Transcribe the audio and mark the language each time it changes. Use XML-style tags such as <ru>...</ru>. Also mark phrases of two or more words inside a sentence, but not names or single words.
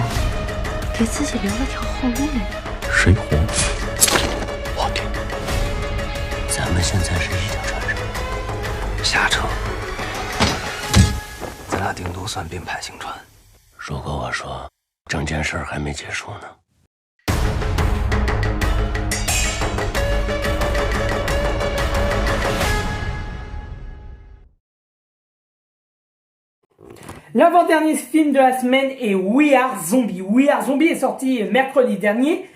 <zh>给自己留了条后路。谁活？我定。咱们现在是一条船上，下车。咱俩顶多算并排行船。如果我说整件事还没结束呢？</zh> <fr>L'avant-dernier film de la semaine est We Are Zombie. We Are Zombie est sorti mercredi dernier.</fr>